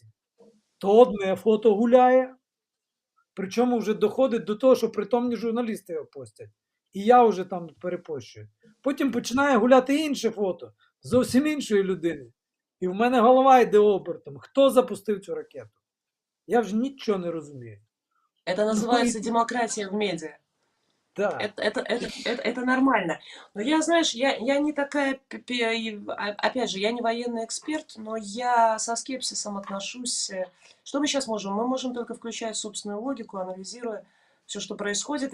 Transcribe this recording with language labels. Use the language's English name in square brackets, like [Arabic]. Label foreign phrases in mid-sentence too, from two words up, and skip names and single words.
[Ukrainian] То одне фото гуляє, причому вже доходить до того, що притомні журналісти його постять. І я вже там перепощую. Потім починає гуляти інше фото, зовсім іншої людини. І в мене голова йде обертом. Хто запустив цю ракету? Я вже нічого не розумію. [Russian] Это называется демократия в медиа. Да. Это нормально. Но я, знаешь, я не такая, опять же, я не военный эксперт, но я со скепсисом отношусь. Что мы сейчас можем? Мы можем только включать собственную логику, анализируя все, что происходит.